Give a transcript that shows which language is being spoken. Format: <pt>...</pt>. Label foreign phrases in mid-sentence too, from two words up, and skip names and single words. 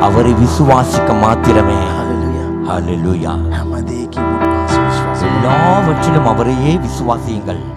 <ta>அவரை விசுவாசிக்க மாத்திரமே.</ta> <si>හalleluya.</si> <ta>ஹalleluya.</ta> <si>හැම දෙයකින්ම උන්වහන්සේ විශ්වාස.</si> <ta>எல்லாவற்றிலும் அவரையே விசுவாசியுங்கள்.</ta>